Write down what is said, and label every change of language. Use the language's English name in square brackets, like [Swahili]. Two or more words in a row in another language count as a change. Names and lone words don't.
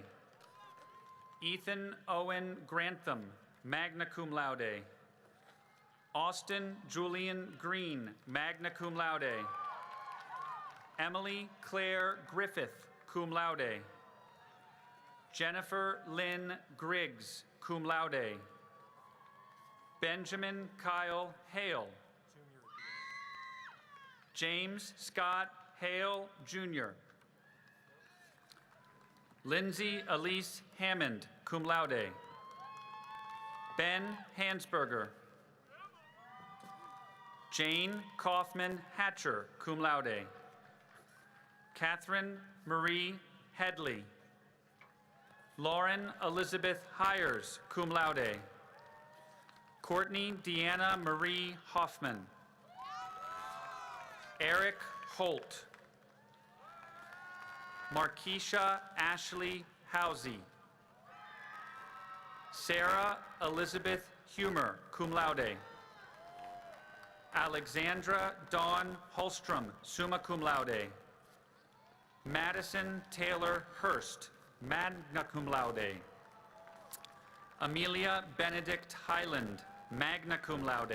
[English] Ethan Owen Grantham, [Latin] magna cum laude. [English] Austin Julian Green, [Latin] magna cum laude. [English] Emily Claire Griffith, [Latin] cum laude. [English] Jennifer Lynn Griggs, [Latin] cum laude. [English] Benjamin Kyle Hale. James Scott Hale, Jr. Lindsay Elise Hammond, [Latin] cum laude. [English] Ben Hansberger. Jane Kaufman Hatcher, [Latin] cum laude. [English] Catherine Marie Headley. Lauren Elizabeth Hires, [Latin] cum laude. [English] Courtney Deanna Marie Hoffman. Eric Holt. Markeisha Ashley Housey. Sarah Elizabeth Humer, [Latin] cum laude. [English] Alexandra Dawn Holstrom, [Latin] summa cum laude. [English] Madison Taylor Hurst, [Latin] magna cum laude. [English] Amelia Benedict Highland, [Latin] magna cum laude.